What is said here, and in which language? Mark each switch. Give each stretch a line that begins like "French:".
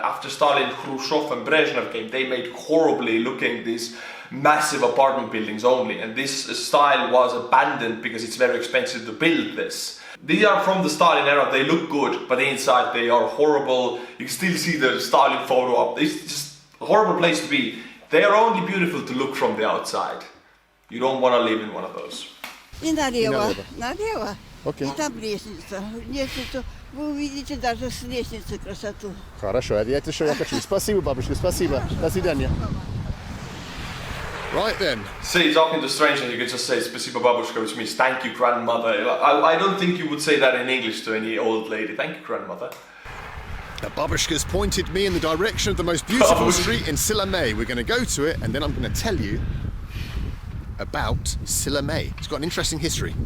English: After Stalin, Khrushchev and Brezhnev came, they made horribly looking these massive apartment buildings only, and this style was abandoned because it's very expensive to build this. These are from the Stalin era, they look good, but inside they are horrible. You can still see the Stalin photo up. It's just a horrible place to be. They are only beautiful to look from the outside. You don't want to live in one of those.
Russian: И налево, налево. налево. Окей. И там лестница. Лестницу вы увидите даже с лестницы красоту. Хорошо, я это что я хочу. Спасибо, бабушка, спасибо. До свидания.
English: Right then. See, talking to strangers, you can just say
Russian: "Spasibo babushka,"
English: which means "thank you, grandmother." I don't think you would say that in English to any old lady. Thank you, grandmother. The babushka's pointed me in the direction of the most beautiful street in Sillamäe. We're going to go to it, and then I'm going to tell you about Sillamäe. It's got an interesting history.